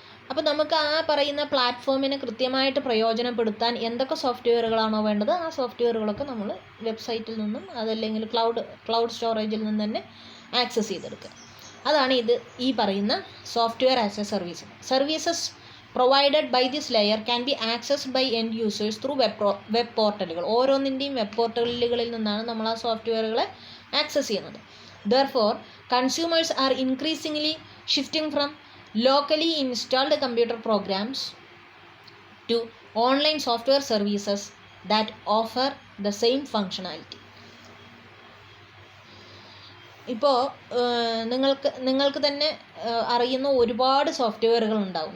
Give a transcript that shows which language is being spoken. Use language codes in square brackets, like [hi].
[ml] അപ്പോൾ നമുക്ക് ആ പറയുന്ന പ്ലാറ്റ്ഫോമിനെ കൃത്യമായിട്ട് പ്രയോജനപ്പെടുത്താൻ എന്തൊക്കെ സോഫ്റ്റ്വെയറുകളാണോ വേണ്ടത്, ആ സോഫ്റ്റ്വെയറുകളൊക്കെ നമ്മൾ വെബ്സൈറ്റിൽ നിന്നും അതല്ലെങ്കിൽ ക്ലൗഡ് സ്റ്റോറേജിൽ നിന്ന് തന്നെ ആക്സസ് ചെയ്തെടുക്കുക. അതാണ് ഈ പറയുന്ന [en] Software as a service. Services provided by this layer can be accessed by end users through web പോർട്ടലുകൾ. [ml] ഓരോന്നിൻ്റെയും വെബ് പോർട്ടലുകളിൽ നിന്നാണ് നമ്മൾ ആ സോഫ്റ്റ്വെയറുകളെ ആക്സസ് ചെയ്യുന്നത്. [en] Therefore, consumers are increasingly shifting from locally installed computer programs to online software services that offer the same functionality. [ml] ഇപ്പോൾ നിങ്ങൾക്ക് തന്നെ അറിയുന്ന ഒരുപാട് സോഫ്റ്റ്വെയറുകൾ ഉണ്ടാവും.